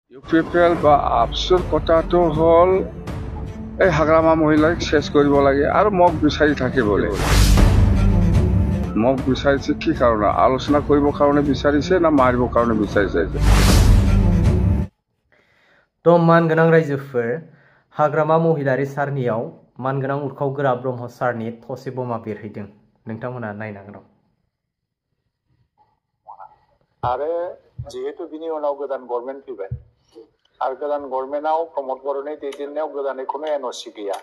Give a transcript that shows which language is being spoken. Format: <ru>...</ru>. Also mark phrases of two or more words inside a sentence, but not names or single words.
<as>ইউপিপিএল বা আপসুৰ কথাটো হ'ল এই হাগ্ৰামা মহিলাক শেষ কৰিব লাগে আৰু মোক বিচাৰি থাকিবলৈ। মোক বিচাৰিছে কি কাৰণে? আলোচনা কৰিবৰ কাৰণে বিচাৰিছে না মাৰিবৰ কাৰণে বিচাৰিছে?</as> <brx>তো मानगोनां रायजोफोर हाग्रामा महिलारि सारनियाव मानगोनां उरखावगोरा ब्रह्म सारनि थसे बमा बेरहैदों। नोंथांमोना नायनांगोन दं। आरो जिहेतु बिनि उनाव गोदान गभर्नमेन्ट फैबाय आरो गोदान गभर्नमेन्टआव प्रमद बर'नि दैदेननायाव गोदानै खुनु एनअसि गैया।</brx>